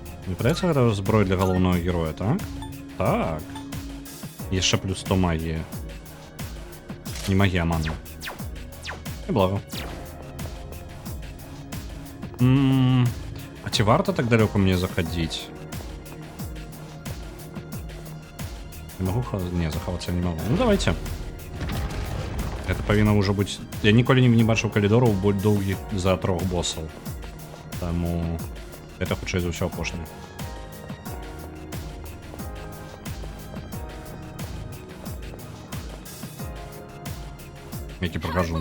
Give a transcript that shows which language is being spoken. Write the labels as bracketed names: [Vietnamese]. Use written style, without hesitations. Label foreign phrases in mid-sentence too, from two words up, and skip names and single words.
[Belarusian] Не падаецца, гэта зброя для галоўнага героя, так? Так. Яшчэ плюс 100 магіі. Не магія, а мана. І блага. А ці варта так далёка мне заходить? [Russian] Не могу... [Belarusian] Не, захавацца не могу. [Russian] Ну, давайте. [Belarusian] Это павінна ўжо быць... Я ніколі не бачыў калідораў больш доўгіх за 3 боссаў. Таму... Это хутчэй за ўсё апошні. Які прахажу.